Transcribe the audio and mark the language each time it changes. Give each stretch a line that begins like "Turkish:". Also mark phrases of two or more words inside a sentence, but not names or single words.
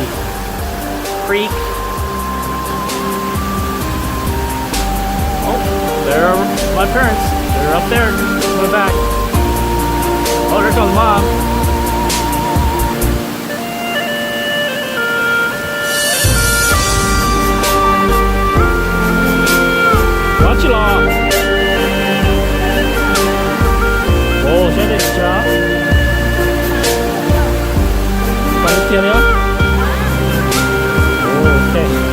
English: Creek. Oh, there are my parents. They're up there. Coming back. Oh, there comes Mom. Watch it all.
Vietnamese: Oh, xem đây cháu. Quay kia nữa. Okay.